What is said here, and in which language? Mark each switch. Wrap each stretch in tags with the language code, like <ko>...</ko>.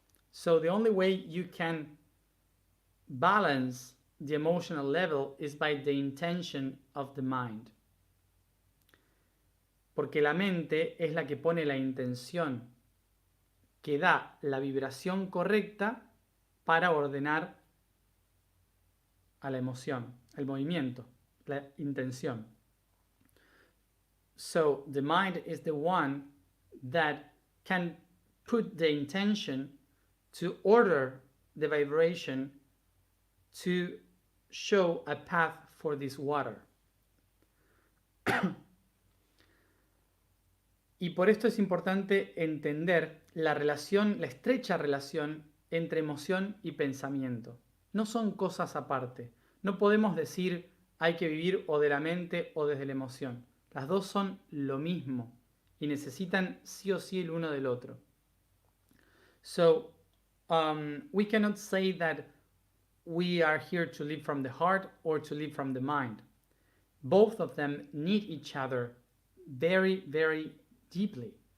<en>So the only way you can balance the emotional level is by the intention of the mind.</en> <es>Porque la mente es la que pone la intención, que da la vibración correcta para ordenar a la emoción, el movimiento, la intención.</es> <en>So the mind is the one that can put the intention to order the vibration to show a path for this water.</en> <es>Y por esto es importante entender la relación, la estrecha relación entre emoción y pensamiento. No son cosas aparte. No podemos decir hay que vivir o de la mente o desde la emoción. Las dos son lo mismo y necesitan sí o sí el uno del otro.</es> <en>So, we cannot say that we are here to live from the heart or to live from the mind. Both of them need each other very, very deeply.</en>